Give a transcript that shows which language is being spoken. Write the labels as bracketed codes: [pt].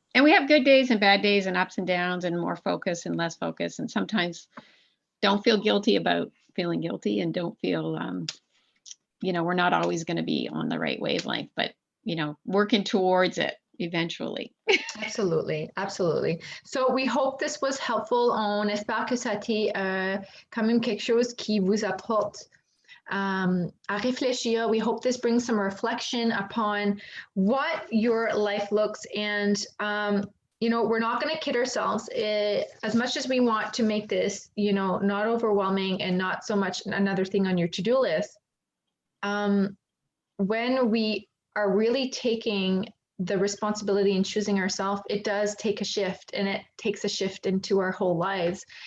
[en] And we have good days and bad days and ups and downs and more focus and less focus. And sometimes don't feel guilty about feeling guilty, and don't feel, we're not always going to be on the right wavelength, but, working towards it eventually. Absolutely. So we hope this was helpful. [fr] On espère que ça a été quand même quelque chose qui vous apporte à réfléchir. [en] We hope this brings some reflection upon what your life looks. And, we're not going to kid ourselves. As much as we want to make this, not overwhelming and not so much another thing on your to-do list, when we are really taking the responsibility and choosing ourselves, it does take a shift, and it takes a shift into our whole lives.